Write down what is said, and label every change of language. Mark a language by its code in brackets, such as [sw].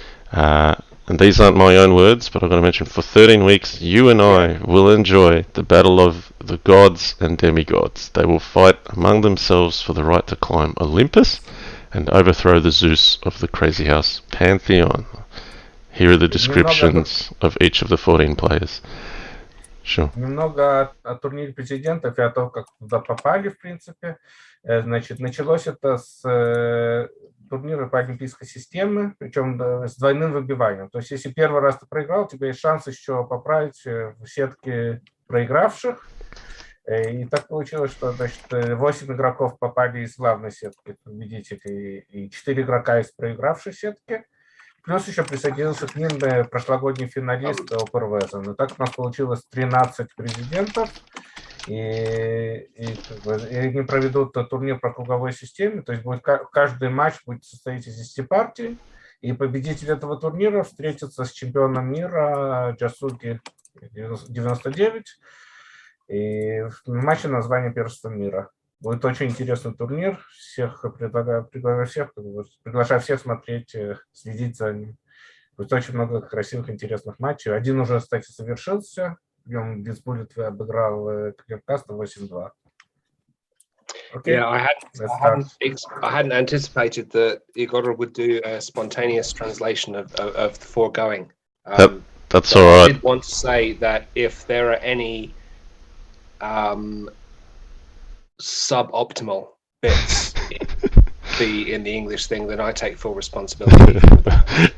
[en] And these aren't my own words, but I've got to mention, for 13 weeks, you and I will enjoy the battle of the gods and demigods. They will fight among themselves for the right to climb Olympus and overthrow the Zeus of the Crazyhouse pantheon. Here are the descriptions of each of the 14 players. Sure. [ru] Немного о турнире президентов и о том, как туда попали, в принципе. Значит, началось это с турнира по олимпийской системе, причем с двойным выбиванием. То есть, если первый раз ты проиграл, у тебя есть шанс еще поправить в сетке проигравших. И так получилось, что, значит, 8 игроков попали из главной сетки победителей и 4 игрока из проигравшей сетки. Плюс еще присоединился к ним прошлогодний финалист Опер Везен. И так у нас получилось 13 президентов. И они проведут турнир по круговой системе. То есть каждый матч будет состоять из 10 партий. И победитель этого турнира встретится с чемпионом мира Jatsuki 99. И в матче название первенства мира. Будет очень интересный турнир. Приглашаю всех смотреть, следить за ним. Будет очень много красивых, интересных матчей. Один уже, кстати, совершился. Днем Blitz Bullet обыграл Clearcast 8-2. [en] Okay. Yeah, I hadn't anticipated that Igor would do a spontaneous translation of the foregoing. That's all right. I did want to say that if there are any suboptimal bits in the English thing, then I take full responsibility for that.